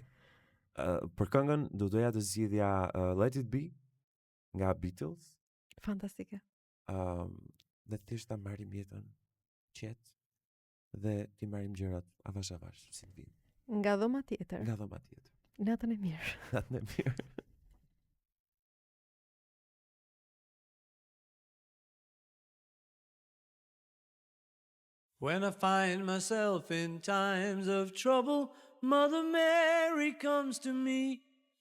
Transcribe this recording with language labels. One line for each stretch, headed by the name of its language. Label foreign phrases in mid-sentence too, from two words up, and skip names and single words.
Albanian: Për këngën do doja të zgjidhja Let It Be nga Beatles. Fantastike. Dhe thjesht ta marrim jetën qetë dhe ti marrim gjërat avash si të vinë. Nga dhoma tjetër. Nga dhoma tjetër. Natën e mirë. Natën e mirë.
English: When I find myself in times of trouble, Mother Mary comes to me.